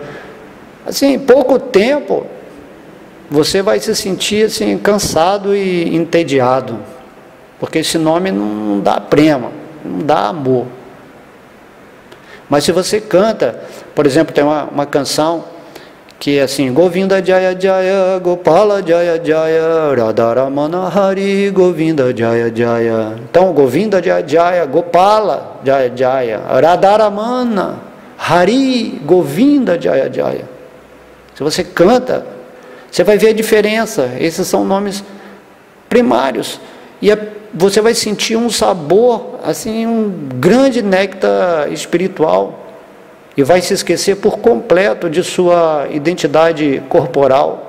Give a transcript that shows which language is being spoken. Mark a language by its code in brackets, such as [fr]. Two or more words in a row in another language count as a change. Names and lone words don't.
[pt] Assim, em pouco tempo, você vai se sentir assim, cansado e entediado, porque esse nome não dá prema, não dá amor. Mas se você canta, por exemplo, tem uma canção que é assim, [sa] गोविन्द जय जय, गोपाल जय जय, राधारमण हरि, गोविन्द जय जय. Então, गोविन्द जय जय, गोपाल जय जय, राधारमण हरि, गोविन्द जय जय. [pt] Se você canta, você vai ver a diferença. Esses são nomes primários. E você vai sentir um sabor, assim, um grande néctar espiritual. E vai se esquecer por completo de sua identidade corporal.